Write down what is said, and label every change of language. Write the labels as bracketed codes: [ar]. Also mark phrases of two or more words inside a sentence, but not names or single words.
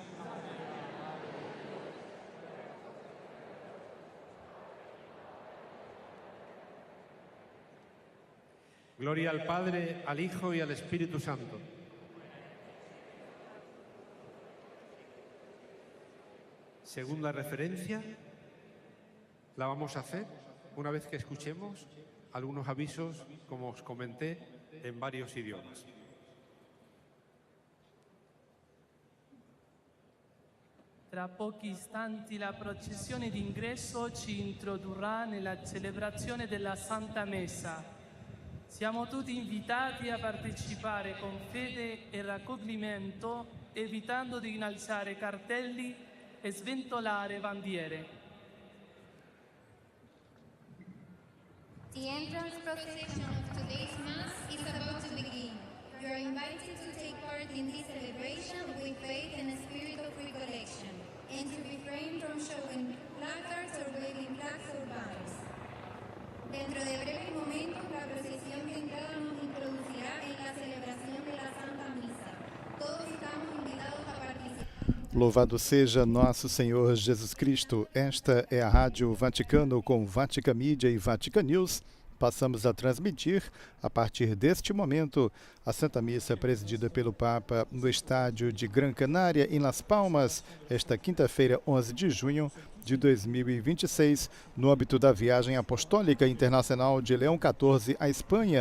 [es] Gloria al Padre, al Hijo y al Espíritu Santo. Segunda referencia la vamos a hacer una vez que escuchemos algunos avisos, como os comenté, en varios idiomas. [it] Tra pochi istanti la processione d'ingresso ci introdurrà nella celebrazione della Santa Messa. Siamo tutti invitati a partecipare con fede e raccoglimento, evitando di innalzare cartelli e sventolare bandiere. [en] The entrance procession of today's Mass is about to begin. You are invited to take part in this celebration with faith and a spirit of recollection, and to refrain from showing placards or waving flags or banners. [es] Dentro de breves momentos, la procesión de entrada nos introducirá en la celebración de la Santa Misa. Todos estamos invitados a participar. [pt] Louvado seja nosso Senhor Jesus Cristo. Esta é a Rádio Vaticano com Vatican Media e Vatican News. Passamos a transmitir, a partir deste momento, a Santa Missa presidida pelo Papa no estádio de Gran Canária, em Las Palmas, esta quinta-feira, 11 de junho, de 2026, no âmbito da viagem apostólica internacional de Leão XIV à Espanha.